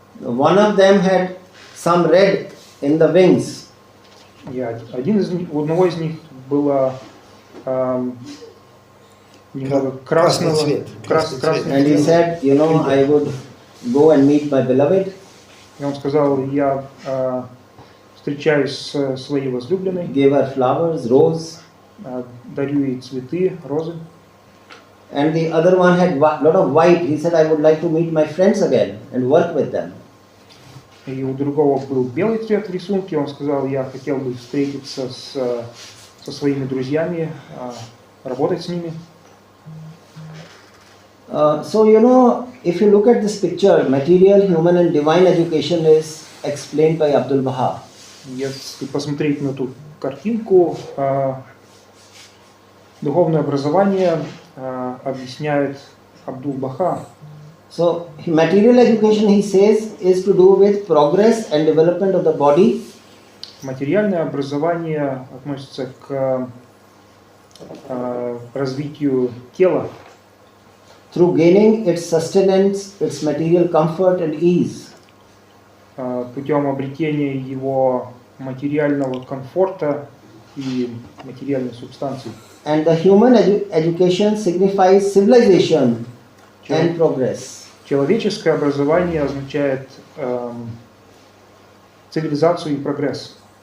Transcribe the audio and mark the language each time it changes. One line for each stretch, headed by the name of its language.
English: One of them had some red in the wings.
Russian: И у одного из них было немного красного цвет.
English: And he said, you know, I would go and meet my beloved.
Russian: И он сказал, я встречаюсь с своей возлюбленной.
English: Gave her flowers, rose.
Russian: Дарю ей цветы, розы.
English: And the other one had lot of white. He said, I would like to meet my friends again and work with them.
Russian: И у другого был белый цвет в рисунке. Он сказал, я хотел бы встретиться со своими друзьями, работать с ними.
English: So you know, if you look at this picture, material, human and divine education is explained by Abdul Baha.
Russian: Если посмотреть на эту картинку, духовное образование объясняет Абдул Баха.
English: So material education, he says, is to do with progress and development of the body.
Russian: Материальное образование относится к развитию тела.
English: Through gaining its sustenance, its material comfort and ease.
Russian: Путем обретения его материального комфорта и материальной субстанции.
English: And the human education signifies civilization and progress.
Russian: Человеческое образование означает цивилизацию и прогресс.